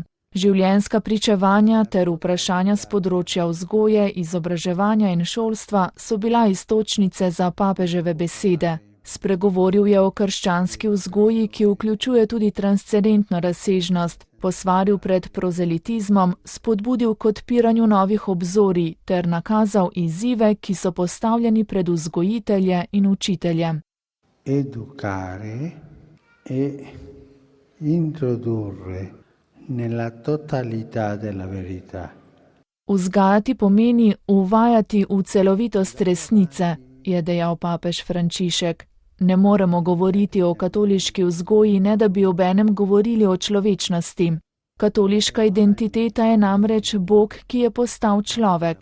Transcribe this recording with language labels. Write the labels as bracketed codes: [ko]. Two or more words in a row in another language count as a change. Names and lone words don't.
[sl] Življenjska pričevanja ter vprašanja s področja vzgoje, izobraževanja in šolstva so bila iztočnice za papeževe besede. Spregovoril je o krščanski vzgoji, ki vključuje tudi transcendentno razsežnost, posvaril pred prozelitizmom, spodbudil k odpiranju novih obzorij ter nakazal izzive, ki so postavljeni pred vzgojitelje in učitelje. [it] Educare e introdurre nella totalità della verità. [sl] Vzgajati pomeni uvajati v celovitost resnice, je dejal papež Frančišek. Ne moremo govoriti o katoliški vzgoji, ne da bi obenem govorili o človečnosti. Katoliška identiteta je namreč Bog, ki je postal človek.